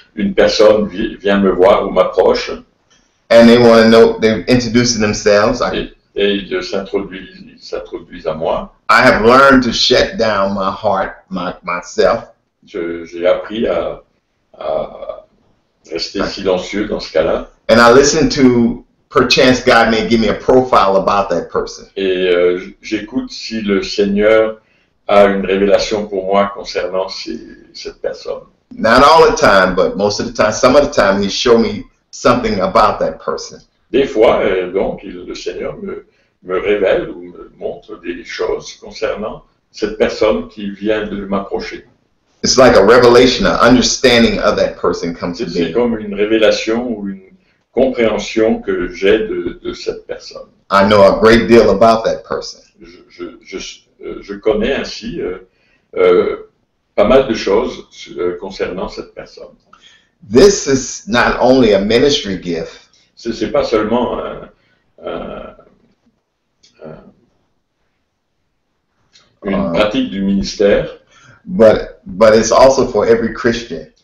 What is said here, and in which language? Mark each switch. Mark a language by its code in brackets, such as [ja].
[fr] Une personne vient me voir ou m'approche. [en] And they want to know, they're introducing themselves. [fr] Et ils s'introduisent à moi. [en] I have learned to shut down my heart, myself. [fr] J'ai appris à rester silencieux dans ce cas-là. [en] And I listen to, perchance God may give me a profile about that person. [fr] Et j'écoute si le Seigneur a une révélation pour moi concernant cette personne. [en] Not all the time, but most of the time, some of the time, He showed me something about that person. [fr] Des fois, donc, le Seigneur me révèle ou me montre des choses concernant cette personne qui vient de m'approcher. [en] It's like a revelation, an understanding of that person comes to [fr] C'est [en] me. [fr] comme une révélation ou une compréhension que j'ai de cette personne. [en] I know a great deal about that person. [fr] Je connais ainsi pas mal de choses concernant cette personne. [en] This is not only a ministry gift, [fr] C'est pas seulement une pratique du ministère, [en] but it's also for every Christian.